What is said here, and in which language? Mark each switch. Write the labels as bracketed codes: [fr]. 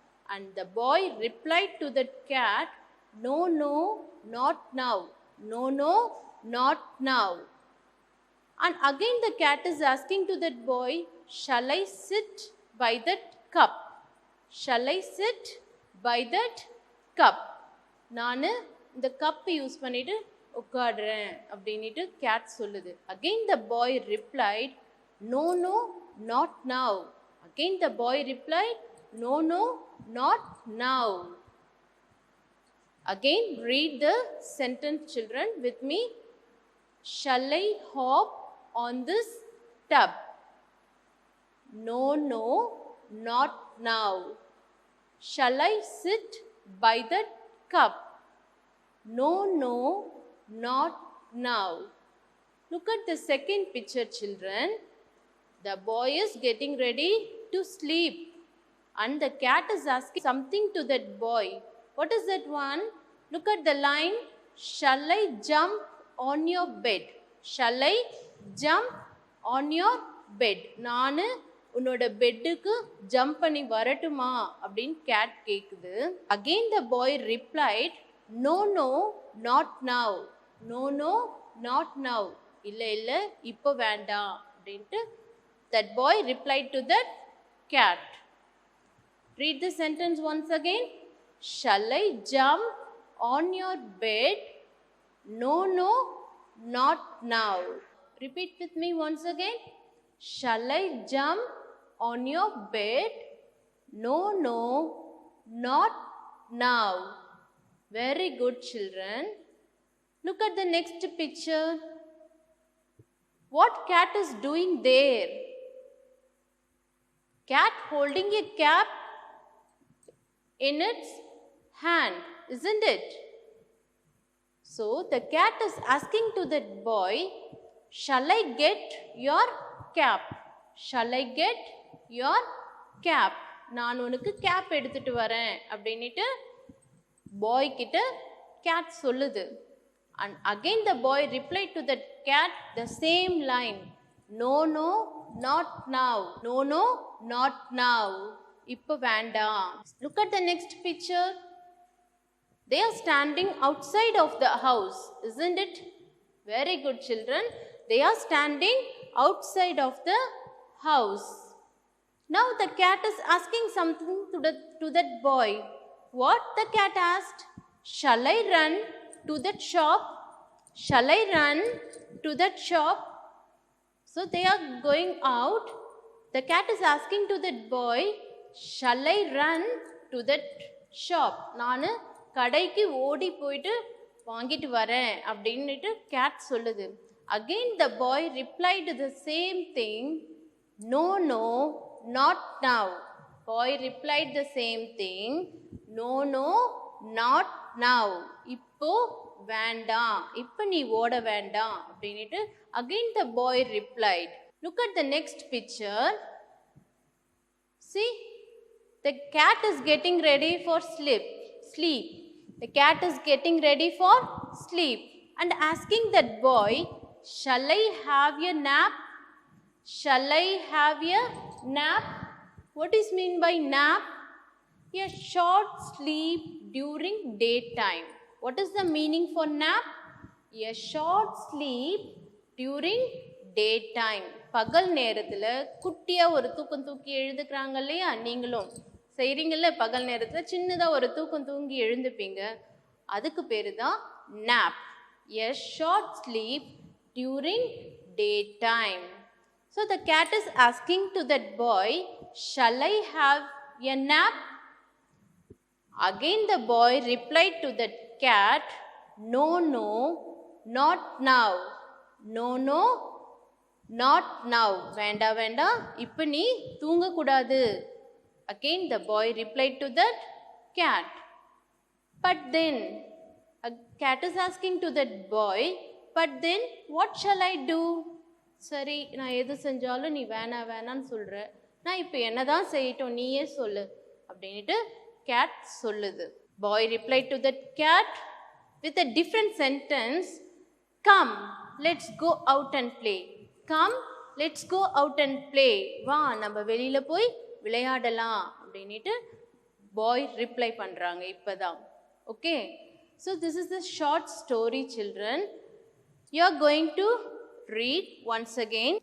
[en] And the boy replied to that cat, no, no, not now. No, no, not now. And again the cat is asking to that boy, shall I sit by that cup? Shall I sit by that cup? [ta] நான் இந்த cup use பண்ணிட்டு உட்காடுறேன் அப்படின்ட்டு gate சொல்லுது. [en] Again the boy replied, no, no, not now. Again the boy replied, no, no, not now. Again read the sentence, children, with me. Shall I hop on this tub? No, no, not now. Shall I sit by that cup? No, no, not now. Look at the second picture, children. The boy is getting ready to sleep and the cat is asking something to that boy. What is that one? Look at the line. Shall I jump on your bed? Shall I jump on your bed? [ta] நானு உன்னோட பெட்டுக்கு jump பண்ணி வரட்டுமா அப்படின்னு gate கேக்குது. [en] Again the boy replied, no, no, not now. No, no, not now. [ta] இல்ல இல்ல இப்போ வேண்டாம் அப்படின்ட்டு [en] that boy replied to that cat. Read the sentence once again. Shall I jump on your bed? No, no, not now. Repeat with me once again. Shall I jump on your bed? No, no, not now. Very good, children. Look at the next picture. What cat is doing there? Cat holding a cap in its hand, isn't it? So the cat is asking to that boy, shall I get your cap? Shall I get your cap? [ta] நான் உனக்கு gap எடுத்துட்டு வரேன் அப்படின்ட்டு பாய் கிட்ட cat சொல்லுது. [en] And again the boy replied to that cat the same line. No, no, not now. No, no, not now. [ta] இப்போ வேண்டாம். [en] Look at the next picture. They are standing outside of the house, isn't it? Very good, children. They are standing outside of the house. Now the cat is asking something to that boy. What the cat asked? Shall I run to that shop? Shall I run to that shop? So they are going out. The cat is asking to that boy, shall I run to that shop? [ta] நான் கடைக்கு ஓடி போயிட்டு வாங்கிட்டு வரேன் அப்படின்னுட்டு cat சொல்லுது. [en] Again the boy replied the same thing. No, no, not now. Boy replied the same thing. No, no, not now. [ta] இப்போ வேண்டாம், இப்போ நீ ஓட வேண்டாம் அப்படின்னுட்டு [en] again the boy replied. Look at the next picture. See, the cat is getting ready for sleep. The cat is getting ready for sleep and asking that boy, shall I have a nap? Shall I have a nap? What is mean by nap? A short sleep during daytime. What is the meaning for nap? A short sleep during daytime. [ta] பகல் நேரத்தில் குட்டியாக ஒரு தூக்கம் தூக்கி எழுதுக்கிறாங்க இல்லையா, நீங்களும் செய்கிறீங்கல்ல, பகல் நேரத்தில் சின்னதாக ஒரு தூக்கம் தூங்கி எழுந்துப்பீங்க, அதுக்கு பேர் தான் nap. [en] A short sleep during daytime. So the cat is asking to that boy, shall I have a nap? Again the boy replied to that cat, no, no, not now. No, no, not now. [ta] வேண்டா வேண்டா, இப்போ நீ தூங்கக்கூடாது. [en] Again the boy replied to that cat. But then, a cat is asking to that boy, but then what shall I do? [ta] சரி, நான் எது செஞ்சாலும் நீ வேணான்னு சொல்கிற, நான் இப்போ என்ன தான் செய்யட்டும், நீயே சொல்லு அப்படின்ட்டு cat சொல்லுது. [en] Boy replied to that cat with a different sentence. Come, let's go out and play. Come, let's go out and play. [ta] வா, நம்ம வெளியில் போய் விளையாடலாம் அப்படின்ட்டு பாய் ரிப்ளை பண்ணுறாங்க இப்போதான். [en] Okay, so this is the short story children. You are going to read once again.